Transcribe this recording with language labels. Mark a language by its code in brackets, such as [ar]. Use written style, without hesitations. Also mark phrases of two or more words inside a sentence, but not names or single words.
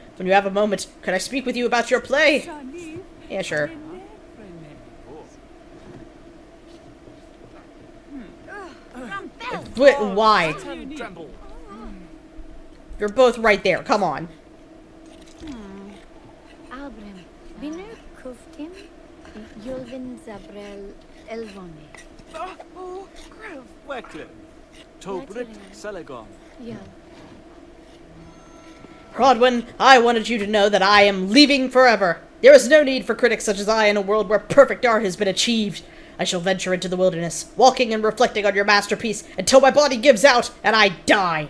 [en] When you have a moment, could I speak with you about your play? Yeah, sure. But why? You're both right there, come on. Abram, binu kuftim, Yulvin Zabrel Elvone. Oh, Grav Wecklin. Tobrit Selegon. Yeah. Rodwin, I wanted you to know that I am leaving forever. There is no need for critics such as I in a world where perfect art has been achieved. I shall venture into the wilderness, walking and reflecting on your masterpiece until my body gives out and I die.